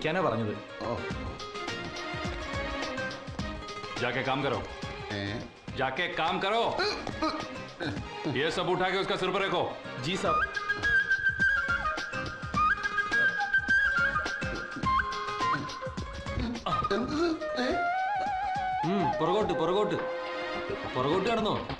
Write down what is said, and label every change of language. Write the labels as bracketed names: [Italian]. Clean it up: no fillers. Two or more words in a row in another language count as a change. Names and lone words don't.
[Malayalam] ബാഗ് അവിടെ വെക്കാനാ പറഞ്ഞത്. [Hindi] जाके काम करो, ഏ? जाके काम करो। ये सब उठा के उसका सिर पर रखो। जी साहब। [Malayalam] എന്തത്? ഏ? പുറകോട്ട് പുറകോട്ട് പുറകോട്ട് കടന്നോ.